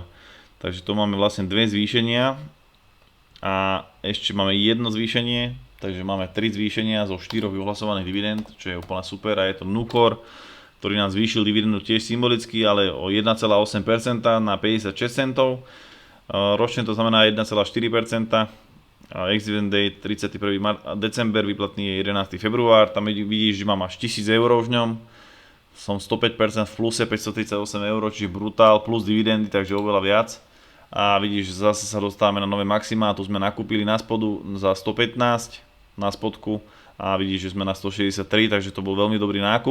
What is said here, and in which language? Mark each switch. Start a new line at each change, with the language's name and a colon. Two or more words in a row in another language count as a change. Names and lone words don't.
Slovak: Takže tu máme vlastne dve zvýšenia a ešte máme jedno zvýšenie, takže máme 3 zvýšenia zo 4 vyhlasovaných dividend, čo je úplne super, a je to Nucor, ktorý nám zvýšil dividendu tiež symbolicky, ale o 1,8% na 56 centov. Ročne to znamená 1,4%.
English: Ex-dividend date 31.
Slovak: december, výplatný je 11. február. Tam vidíš, že mám až 1000 eur v ňom. Som 105% v pluse, 538 eur, čiže brutál, plus dividendy, takže oveľa viac. A vidíš, že zase sa dostávame na nové maxima, tu sme nakúpili na spodu za 115 na spodku a vidíš, že sme na 163, takže to bol veľmi dobrý nákup.